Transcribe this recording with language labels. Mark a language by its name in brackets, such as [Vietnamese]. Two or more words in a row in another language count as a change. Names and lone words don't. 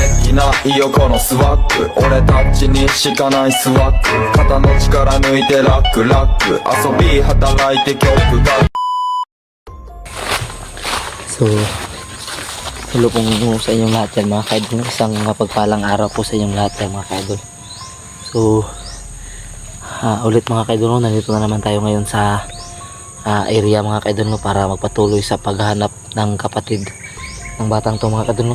[Japanese] しないよこのスワッグ俺たちにしかないスワッグ肩の力抜いてラックラック遊び働いて曲が [Filipino] So, hello po sa inyong lahat yan mga kaidol. Isang mapagpalang araw po sa inyong lahat yan mga kaidol. So, ulit mga kaidol, nandito na naman tayo ngayon sa area mga kaidol para magpatuloy sa paghahanap ng kapatid ng batang to mga kaidol.